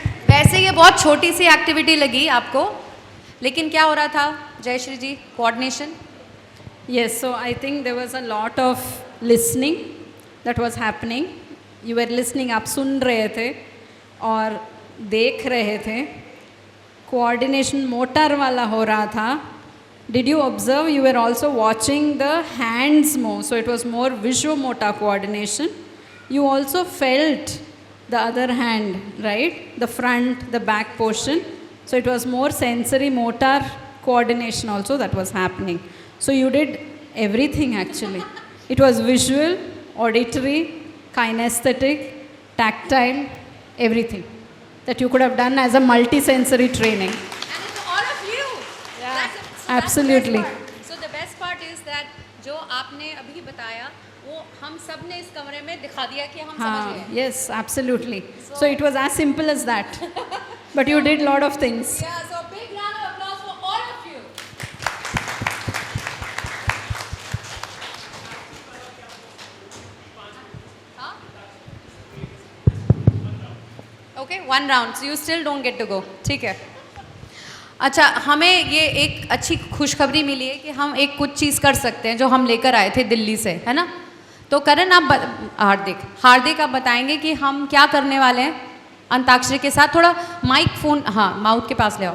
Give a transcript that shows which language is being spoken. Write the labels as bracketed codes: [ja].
[hi] वैसे ये बहुत छोटी सी एक्टिविटी लगी आपको, लेकिन क्या हो रहा था जयश्री जी? Coordination. [en] Yes, so I think there was a lot of listening that was happening, [hi] you were listening, आप सुन रहे थे और देख रहे थे, कोऑर्डिनेशन मोटर वाला हो रहा था. [en] Did you observe? You were also watching the hands move, so it was more visuomotor coordination. You also felt the other hand, right? The front, the back portion. So it was more sensory motor coordination also that was happening. So you did everything actually. It was visual, auditory, kinesthetic, tactile, everything that you could have done as a multisensory training. And it's all of you. Yeah, So absolutely. [hi] So the best part is that जो आपने अभी बताया वो हम सब ने इस कमरे में दिखा दिया कि हम समझ गए. [en] Yes, absolutely. So it was as simple as that. But you did lot of things. Yeah, so big round of applause for all of you. Huh? Okay, one round. So you still don't get to go. [hi] ठीक है. अच्छा, हमें ये एक अच्छी खुशखबरी मिली है कि हम एक कुछ चीज़ कर सकते हैं जो हम लेकर आए थे दिल्ली से, है ना? तो करण आप हार्दिक आप बताएंगे कि हम क्या करने वाले हैं अंताक्षरी के साथ. थोड़ा माइक फोन, हाँ, माउथ के पास ले आओ.